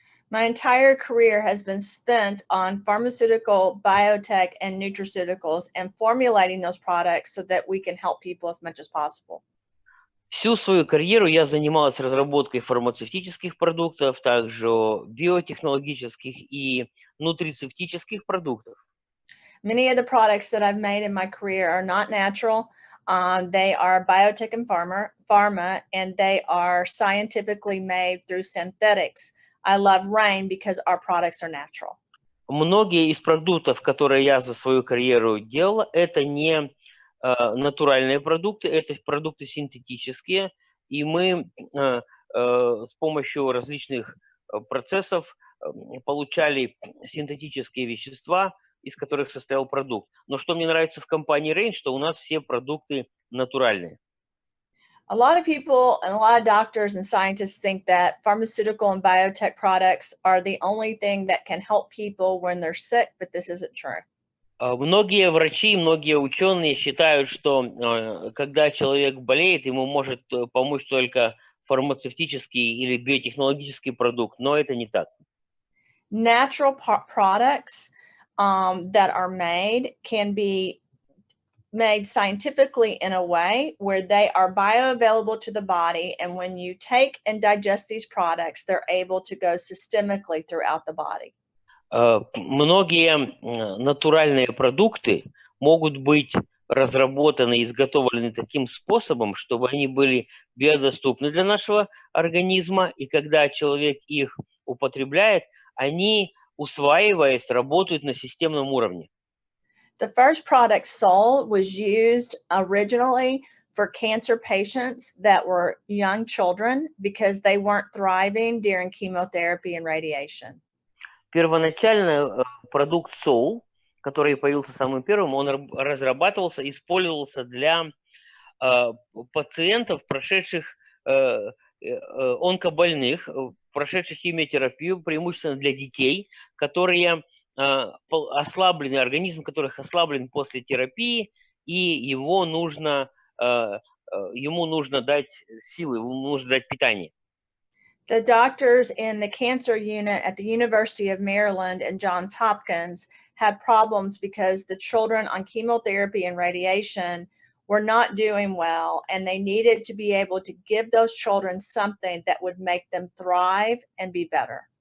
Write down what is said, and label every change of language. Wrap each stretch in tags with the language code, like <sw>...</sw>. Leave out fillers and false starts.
<en>My entire career has been spent on pharmaceutical, biotech, and nutraceuticals and formulating those products so that we can help people as much as possible.</en> <ru>Всю свою карьеру я занималась разработкой фармацевтических продуктов, также биотехнологических и нутрицептических продуктов.</ru> <en>Many of the products that I've made in my career are not natural. They are biotech and pharma, and they are scientifically made through synthetics. I love RAIN because our products are natural.</en> <ru>Многие из продуктов, которые я за свою карьеру делала, это не натуральные продукты, это продукты синтетические, и мы с помощью различных процессов получали синтетические вещества, из которых состоял продукт. Но что мне нравится в компании RAIN, что у нас все продукты натуральные.</ru> <en>A lot of people and a lot of doctors and scientists think that pharmaceutical and biotech products are the only thing that can help people when they're sick, but this isn't true.</en> <ru>Многие врачи, многие ученые считают, что когда человек болеет, ему может помочь только фармацевтический или биотехнологический продукт, но это не так.</ru> <en>Natural products that are made can be made scientifically in a way where they are bioavailable to the body, and when you take and digest these products, they're able to go systemically throughout the body.</en> <ru>Многие натуральные продукты могут быть разработаны, изготовлены таким способом, чтобы они были биодоступны для нашего организма, и когда человек их употребляет, они, усваиваясь, работают на системном уровне.</ru> <en>The first product, Soul, was used originally for cancer patients that were young children because they weren't thriving during chemotherapy and radiation.</en> <ru>Первоначально продукт Soul, который появился самым первым, он разрабатывался, использовался для пациентов, прошедших онкобольных, прошедших химиотерапию, преимущественно для детей, которые ослаблены, организм которых ослаблен после терапии, и ему нужно дать силы, ему нужно дать питание.</ru> <en>The doctors in the cancer unit at the University of Maryland and Johns Hopkins had problems because the children on chemotherapy and radiation were not doing well, and they needed to be able to give those children something that would make them thrive and be better.</en>